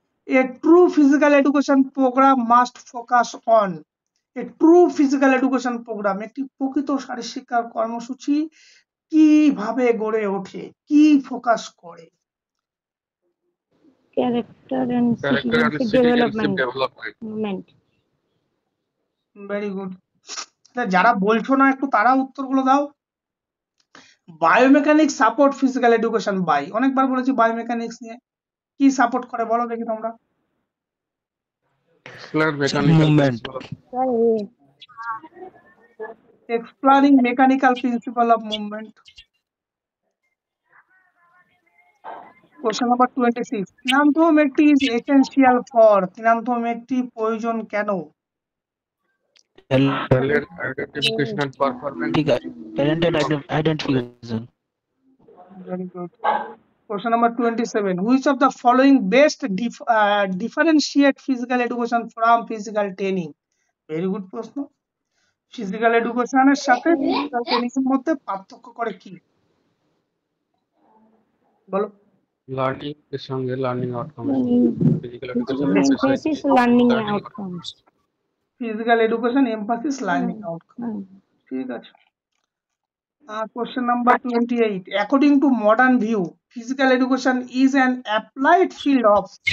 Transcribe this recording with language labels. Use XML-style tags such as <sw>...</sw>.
<en>A true physical education program must focus on. A true physical education program,</en> <bn>একটি প্রকৃত শারীরিক শিক্ষার কর্মসূচি কিভাবে গড়ে ওঠে, কি ফোকাস করে?</bn> <en>Character and development.</en> <bn>Very good. যারা বলছো না একটু তারা উত্তরগুলো দাও।</bn> <en>biomechanics support physical education by,</en> <bn>অনেকবার বলেছি বায়োমেকানিক্স নিয়ে, কি সাপোর্ট করে বলো দেখি তোমরা।</bn> <en>Movement, Explaining mechanical principle of movement. Question number 26. Kinanthrometry is essential for.</en> <bn>Kinanthrometry প্রয়োজন কেন?</bn> <en>identification and performance. talented identification. Very good. Question number 27. Which of the following best differentiate physical education from physical training? Very good প্রশ্ন।</en> <bn>Physical এডুকেশনের সাথে physical training এর মধ্যে পার্থক্য করে কি? বলো।</bn> <en>Learning এর সঙ্গে learning outcome physical education emphasis learning outcomes. Physical education emphasis learning outcome.</en> <bn>ঠিক আছে।</bn> <en>Question number 28. According to modern view, physical education is an applied field of</en>